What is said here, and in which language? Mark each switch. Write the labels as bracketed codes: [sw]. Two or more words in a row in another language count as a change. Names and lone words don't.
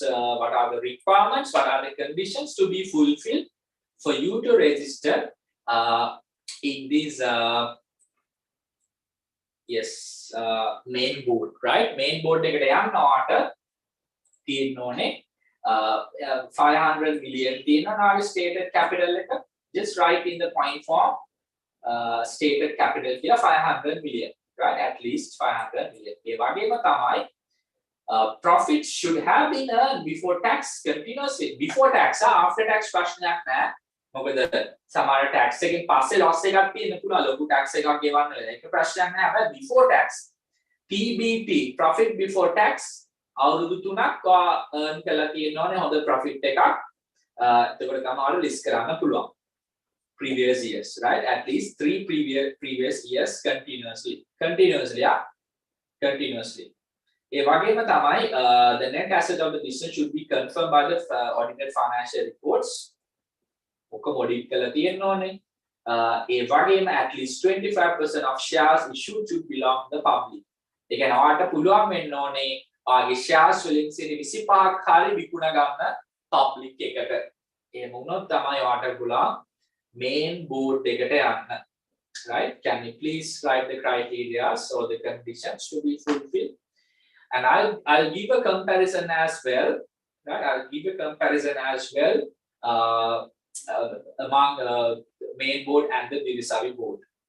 [en] What are the requirements? What are the conditions to be fulfilled for you to register in this main board, right? Main board [si] එකට යන්නවට තියෙන්න ඕනේ [en] 500 million [si] තියෙනවා [en] stated capital [si] එක. [en] Just write in the point form. Stated capital here 500 million, right? At least 500 million. [si] ඒ වගේම තමයි [en] profit should have been earned before tax continuously. Before tax, after tax [si] ප්‍රශ්නයක් නැහැ. මොකද සමහර tax එකෙන් පස්සේ loss එකක් තියෙන්න පුළුවන්. ලොකු tax එකක් ගෙවන්න වෙලා. ඒක ප්‍රශ්නයක් නැහැ. හැබැයි [en] before tax PBT, profit before tax [si] අවුරුදු 3ක් earn කරලා තියෙන්න ඕනේ හොඳ profit එකක්. එතකොට තමයි ඔයාලා list කරන්න පුළුවන්. [en] Previous years, right? At least 3 previous years continuously. Continuously. [si] ඒ වගේම තමයි [en] the net asset of the business should be confirmed by the audited financial reports. [si] ඔක්කොම audit කරලා තියෙන්න ඕනේ. ඒ වගේම [en] at least 25% of shares issued should belong to the public. [si] ඒ කියන්නේ ඔයාලට පුළුවන් වෙන්න ඕනේ ඔයාගේ shares වලින් 25ක් හරි විකුණ ගන්න public එකට. එහෙම වුණොත් තමයි ඔයාලට පුළුවන් [en] main board [si] එකට යන්න. [en] Right? Can you please write the criteria or the conditions to be fulfilled? And I'll give a comparison as well. Right? I'll give a comparison as well among main board and the Divisavi board.